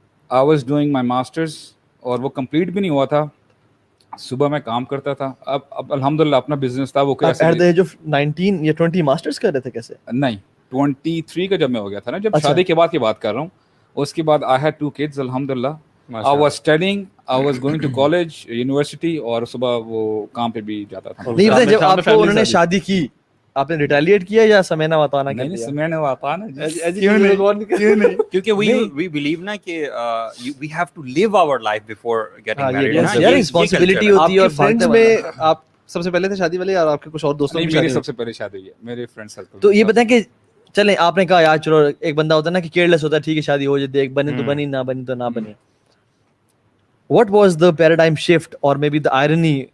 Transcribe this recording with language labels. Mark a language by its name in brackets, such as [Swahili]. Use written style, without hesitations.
[English] I was doing my masters [Urdu] اور وہ complete بھی نہیں ہوا تھا. صبح میں کام کرتا تھا, اب الحمدللہ اپنا بزنس تھا. وہ [English] at the age of 19 [Urdu] یا 20 ماسٹرز کر رہے تھے کیسے؟ نہیں 23 کا جب میں ہو گیا تھا نا, جب شادی کے بعد کی بات کر رہا ہوں. اس کے بعد [English] I had 2 kids [Urdu] الحمدللہ. [English] I was studying, I was going to college, university, [Urdu] اور صبح وہ کام پہ بھی جاتا تھا. نہیں پتہ جب آپ کو انہوں نے شادی کی آپ نے ریٹیلیٹ کیا یا سمینا واتانا کیا؟ نہیں سمینا واتانا کیوں نہیں, کیونکہ [English] we believe [Urdu] نا کہ [English] we have to live our life before getting married. [Urdu] یار رسپانسبلٹی ہوتی ہے. اور فرینڈز میں آپ سب سے پہلے تھے شادی والے, اور آپ کے کچھ اور دوستوں کی میری سب سے پہلے شادی ہوئی ہے میرے فرینڈ سرکل. تو یہ بتائیں کہ چلیں آپ نے کہا یار چلو ایک بندہ ہوتا ہے نا کہ کیئرلیس ہوتا ہے, ٹھیک ہے شادی ہو جاتی ہے, ایک بنی تو بنی, نہ بنی تو نہ بنی. [English] What was the paradigm shift or maybe the irony